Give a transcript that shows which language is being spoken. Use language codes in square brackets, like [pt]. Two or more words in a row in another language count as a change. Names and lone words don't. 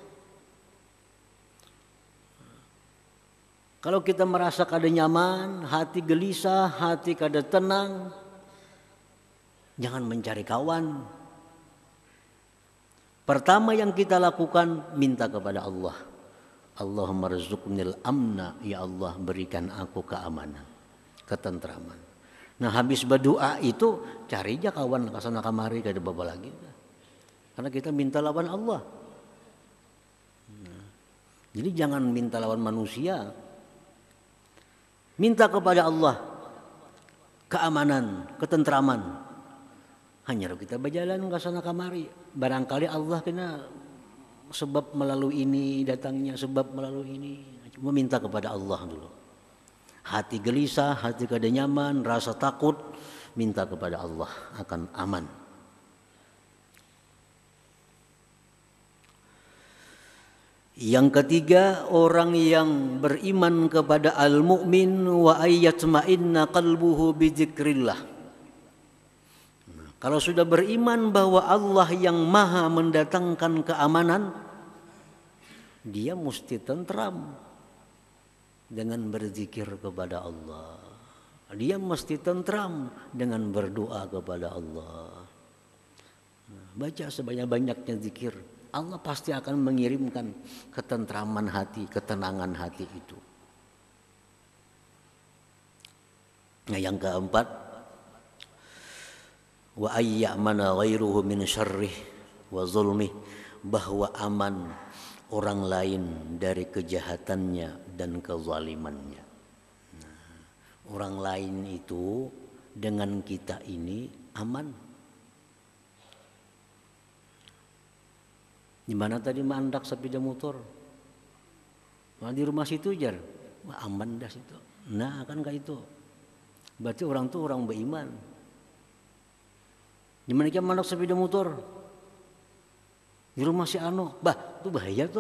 [id] Kalau kita merasa kada nyaman, hati gelisah, hati kada tenang, jangan mencari kawan. Pertama yang kita lakukan, minta kepada Allah. [ar] Allahumma rzuqnil amna, [id] ya Allah berikan aku keamanan, ketentraman. [bjn] Nah, habis berdoa itu cari aja kawan kasana kamari kada baba lagi. Karena kita minta lawan Allah. Nah, jadi jangan minta lawan manusia. [id] Minta kepada Allah keamanan, ketentraman. [bjn] Hanya kita berjalan kasana kamari, barangkali Allah kena sebab melalui ini datangnya, sebab melalui ini. [id] Cuma minta kepada Allah dulu. Hati gelisah, hati kada nyaman, rasa takut, minta kepada Allah akan aman. Yang ketiga, orang yang beriman kepada [ar] al-mu'min wa ayyatma'inna qalbuhu bidzikrillah. [id] Kalau sudah beriman bahwa Allah yang maha mendatangkan keamanan, dia mesti tentram dengan berzikir kepada Allah. Dia mesti tentram dengan berdoa kepada Allah. Baca sebanyak-banyaknya zikir. Allah pasti akan mengirimkan ketentraman hati, ketenangan hati itu. Nah, yang keempat, [ar] wa ayyamana ghairuhu min syarrih wa zulmih, [id] bahwa aman orang lain dari kejahatannya dan kezalimannya. Nah, orang lain itu dengan kita ini aman. [bjn] Di mana tadi mandak sepeda motor? Di rumah situ jar, aman dah situ. [id] Nah, kan kayak itu. Berarti orang tuh orang beriman. Di mana dia mandak sepeda motor? [bjn] Di rumah si Ano, bah, itu bahaya tuh.